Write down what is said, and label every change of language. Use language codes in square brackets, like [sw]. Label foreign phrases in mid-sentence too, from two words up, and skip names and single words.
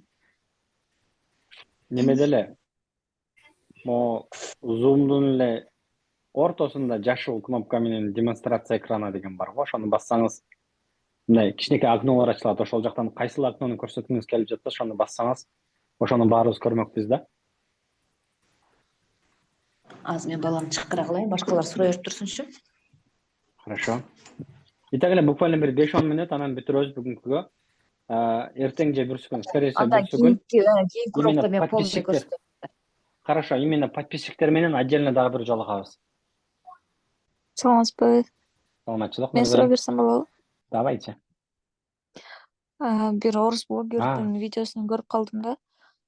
[ky] Немеде эле Zoom'дун эле ортосунда жашыл кнопка менен [ru] демонстрация экраны [ky] деген бар го. Ошону бассаңыз мындай кичинекей окнолор ачылат. Ошол жактан кайсыл окнону көрсөткүңүз келип жатса, ошону бассаңыз, ошону баарыбыз көрмөкпүз да. Азыр мен баламды чакыра кылайын, башкалар сурай берип турсунчу. [ru] Хорошо. [ky] Итак эле буквально бир 5-10 мүнөт анан бүтүрөбүз бүгүнкүгө. Эртең же бүрсүгүн, [ru] скорее всего бүрсүгүн. [ky] Кийинки урокто мен полный көрсөтөм. [ru] Хорошо, именно [ky] подписчиктер менен отдельно дагы бир жолугабыз. Саламатсызбы. Саламатчылык. Мен суроо берсем болобу? [ru] Давайте. [ky] Бир орус блогердин видеосун көрүп калдым да.